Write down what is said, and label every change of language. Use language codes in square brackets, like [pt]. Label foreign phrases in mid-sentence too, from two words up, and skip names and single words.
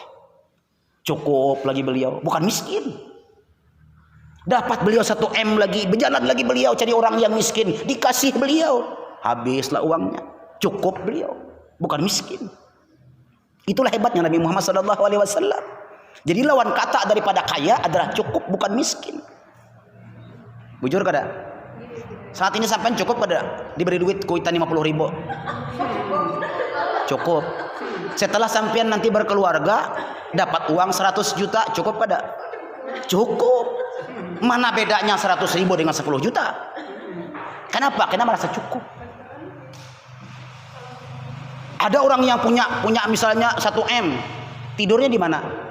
[bjn] Cukup lagi beliau, bukan miskin. Dapat beliau 1 M lagi, berjalan lagi beliau cari orang yang miskin, dikasih beliau, habislah uangnya. Cukup beliau, bukan miskin. Itulah hebatnya Nabi Muhammad SAW. Jadi lawan kata daripada kaya adalah cukup, bukan miskin. Bujur kada? Saat ini sampai cukup kada? Diberi duit kuitan 50.000. Cukup. Setelah sampean nanti berkeluarga dapat uang 100 juta, cukup kada? Cukup. Mana bedanya 100.000 dengan 10 juta? Kenapa? Karena merasa cukup. Ada orang yang punya misalnya 1 M, tidurnya di mana?